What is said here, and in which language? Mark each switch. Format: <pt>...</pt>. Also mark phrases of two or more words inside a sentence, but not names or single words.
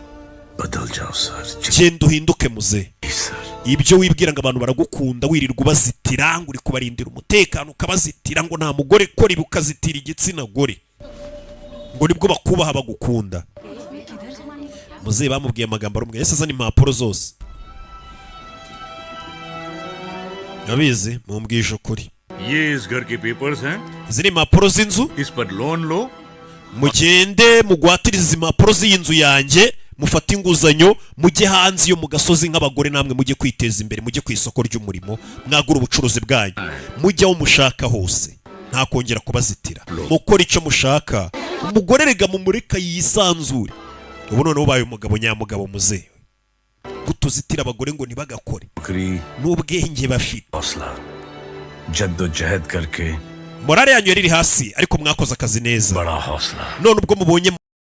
<rw>genda uhinduke muze ibyo wibwira ngo abantu baragukunda wirirwa ubazitira ngo uri kubarindira umutekano ukabazitira ngo nta mugore kora ibi ukazitira igitsina gore ngo nibwo bakubaha bagukunda muze bamubwiye amagambo arumwe yese azana impapuro zose yabizi mumbwije ukuri</rw> <hi>ये इस घर के पेपर्स हैं</hi> <rw>izi ni impapuro z'inzu</rw> <hi>इस पर लोन लो</hi> <rw>mugende mugwatirize impapuro z'inzu yanjye mufate inguzanyo mujye hanze yo mu gasozi nk'abagore namwe mujye kwiteza imbere mujye ku isoko ry'umurimo mwagura ubucuruzi bwanyu mujye aho mushaka hose nta kongera kubazitira mukora icyo mushaka umugore rega mumureka yisanzure ubu noneho ubaye umugabo nyamugabo muzewe gutuzitira abagore ngo ntibagakore n'ubwenge bafite</rw> <hi>जद्दोजहद करके</hi> <rw>morale yanyu yari hasi ariko mwakoze akazi neza none ubwo mubonye</rw>